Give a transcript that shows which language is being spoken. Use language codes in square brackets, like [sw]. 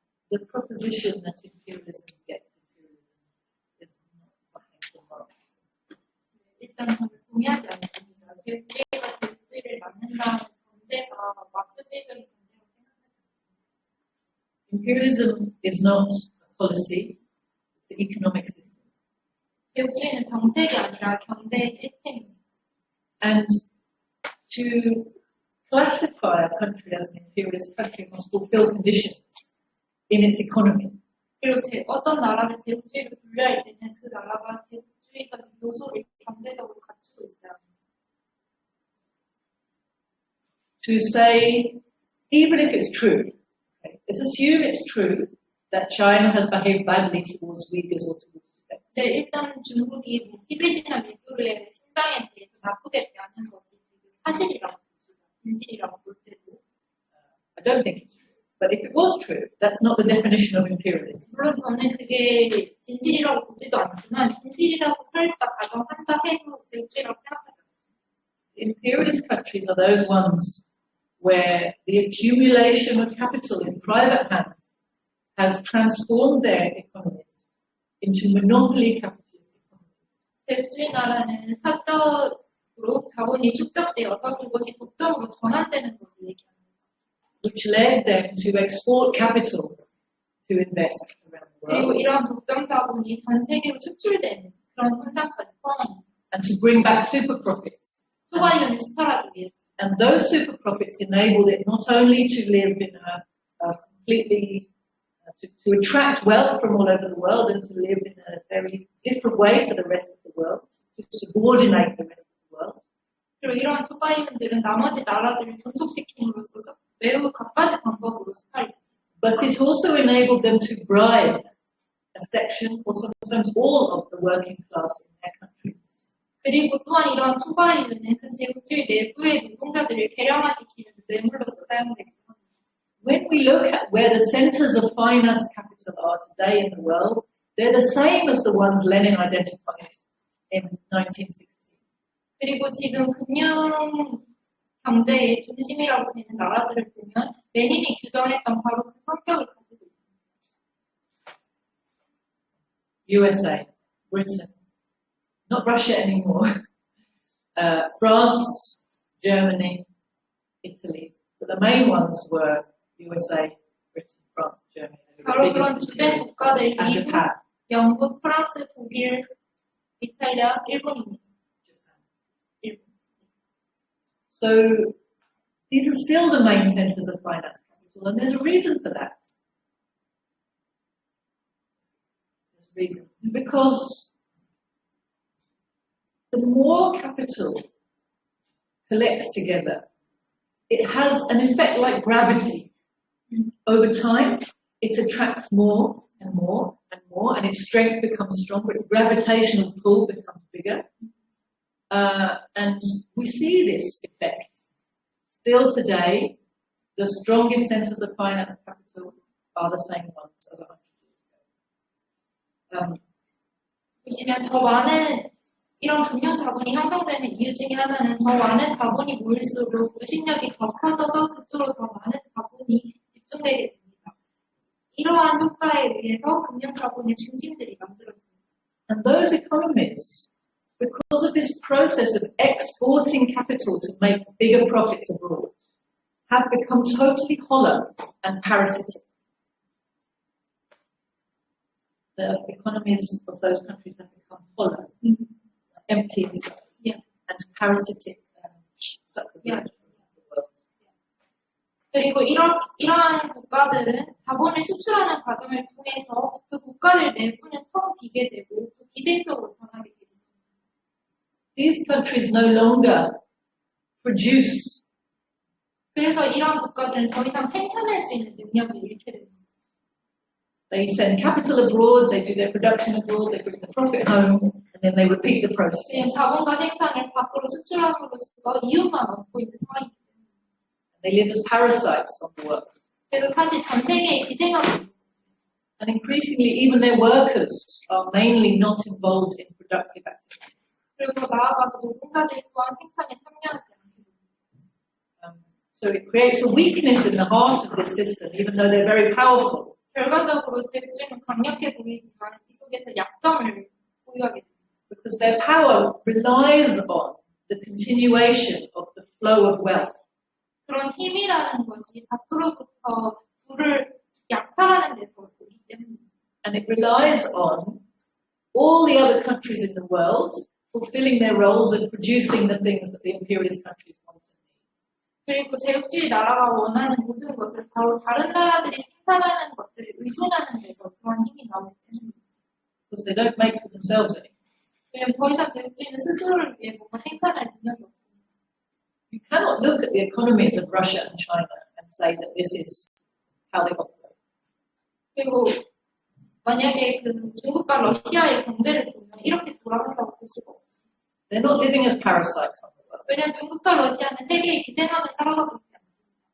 [en] the proposition that imperialism gets imperialism is not something for Marxism. [ko] 일단 저는 동의하지 않습니다. 제국주의가 제국주의를 막는다는 전제가 막스주의적인 전제라고 생각합니다. [en] Imperialism is not a policy, it's an economic system. [ko] 제국주의는 정책이 아니라 경제 시스템입니다. [en] And to classify a country as an imperialist country must fulfill conditions in its economy. [ko] 그리고 어떤 나라를 제국주의로 분류할 때는 그 나라가 제국주의적인 요소를 경제적으로 갖추고 있어야 합니다. [en] To say, even if it's true, okay, let's assume it's true that China has behaved badly towards Uyghurs or towards Tibet. [ko] 네, 일단 중국이 티베트나 밀교의 신장에 대해서 나쁘게 대하는 것이 지금 사실이라고 봅시다. 진실이라고 볼 때도. [en] I don't think it's true. But if it was true, that's not the definition of imperialism. [ko] 물론 저는 그게 진실이라고 보지도 않지만 진실이라고 설사 가정한다 해도 제국주의라고 생각하지 않습니다. [en] Imperialist countries are those ones where the accumulation of capital in private hands has transformed their economies into monopoly capitalist economies. [ko] 제국주의 나라는 사적으로 자본이 축적되어서 그것이 독점으로 전환되는 것을 얘기합니다. [en] Which led them to export capital to invest around the [ko] 그리고 [en] world [ko] 이러한 독점 자본이 전 세계로 수출되는 그런 현상까지 포함합니다. [en] and to bring back super profits. [ko] 초과이윤을 수탈하기 위해서. [en] And those super profits enabled it not only to live in a completely, to attract wealth from all over the world and to live in a very different way to the rest of the world, to subordinate the rest of the world. [ko] 그리고 이러한 초과이윤들은 나머지 나라들을 존속시킴으로써 매우 갖가지 방법으로 수탈이 됩니다. [en] But it also enabled them to bribe a section or sometimes all of the working class in their countries. [ko] 그리고 또한 이러한 초과이윤은 그 제국주의 내부의 노동자들을 계량화시키는 뇌물로서 사용되기도 합니다. [en] When we look at where the centers of finance capital are today in the world, they're the same as the ones Lenin identified in 1960. [ko] 그리고 지금 금융 경제의 중심이라고 되는 나라들을 보면 레닌이 규정했던 바로 그 성격을 가지고 있습니다. [en] USA, Britain, not Russia anymore, France, Germany, Italy. But the main ones were USA, Britain, France, Germany. They were [ko] 바로 그런 [en] biggest [ko] 주된 [en] employers. [ko] 국가들 [en] And [ko] 미국, [en] Japan. [ko] 영국, 프랑스, 독일, 이탈리아, 일본입니다. 일본. [en] So these are still the main centers of finance capital, and there's a reason for that. There's a reason. Because the more capital collects together, it has an effect like gravity. Over time, it attracts more and more and more, and its strength becomes stronger, its gravitational pull becomes bigger. And we see this effect. Still today, the strongest centers of finance capital are the same ones as 100 years ago. [ko] 보시면 더 많은 이런 금융 자본이 형성되는 이유 중에 하나는 더 많은 자본이 모일수록 부식력이 더 커져서 그쪽으로 더 많은 자본이 집중되게 됩니다. 이러한 효과에 의해서 금융 자본의 중심들이 만들어집니다. [en] And those economies, because of this process of exporting capital to make bigger profits abroad, have become totally hollow and parasitic. The economies of those countries have become hollow, empty inside, Yeah. and parasitic. Yeah. [ko] 그리고 이러한 국가들은 자본을 수출하는 과정을 통해서 그 국가들 내부는 텅 비게 되고 또 기생적으로 변하게 됩니다. [en] These countries no longer produce. [ko] 그래서 이러한 국가들은 더 이상 생산할 수 있는 능력을 잃게 됩니다. [en] They send capital abroad, they do their production abroad, they bring the profit home, and then they repeat the process. [ko] 그냥 자본과 생산을 밖으로 수출함으로써 이윤만 얻고 있는 상황이기 때문에. [en] They live as parasites on the work. [ko] 그래서 사실 전 세계에 기생하고 있는 [en] And increasingly, even their workers are mainly not involved in productive activity. [ko] 그리고 더 나아가서 노동자들 또한 생산에 참여하지 않게 됩니다. [en] So it creates a weakness in the heart of this system, even though they're very powerful. [ko] 결과적으로 제국주의는 강력해 보이지만 이 속에서 약점을 보유하게 됩니다. [en] because their power relies on the continuation of the flow of wealth. [ko] 그런 힘이라는 것이 밖으로부터 부를 약탈하는 데서 오기 때문입니다. [en] And it relies on all the other countries in the world fulfilling their roles and producing the things that the imperialist countries want and need. [ko] 그리고 제국주의 나라가 원하는 모든 것을 바로 다른 나라들이 생산하는 것들을 의존하는 데서 그런 힘이 나오기 때문입니다. [en] Because they don't make for themselves anymore. [ko] 왜냐하면 더 이상 제국주의는 스스로를 위해 뭔가 생산할 능력이 없습니다. [en] You cannot look at the economies of Russia and China and say that this is how they operate. [ko] 그리고 만약에 그 중국과 러시아의 경제를 보면 이렇게 돌아간다고 볼 수가 없어요. [en] They're not living as parasites on the world. [ko] 왜냐하면 중국과 러시아는 세계에 기생하며 살아가고 있지 않습니다.